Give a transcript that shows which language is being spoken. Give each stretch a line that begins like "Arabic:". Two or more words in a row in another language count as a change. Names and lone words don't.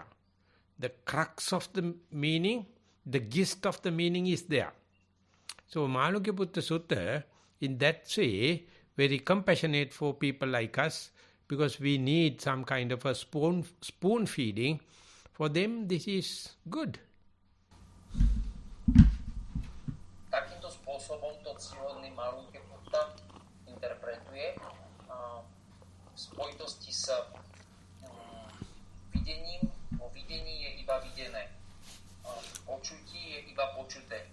English: The crux of the meaning, the gist of the meaning is there. So Malunkyaputta Sutta, in that way, very compassionate for people like us, because we need some kind of a spoon feeding. For them, this is good.
Slovak: Takýmto spôsobom to ctihodný Malunkyaputta interpretuje v spojitosti s videním. Vo videní je iba videné. V počutí je iba počuté.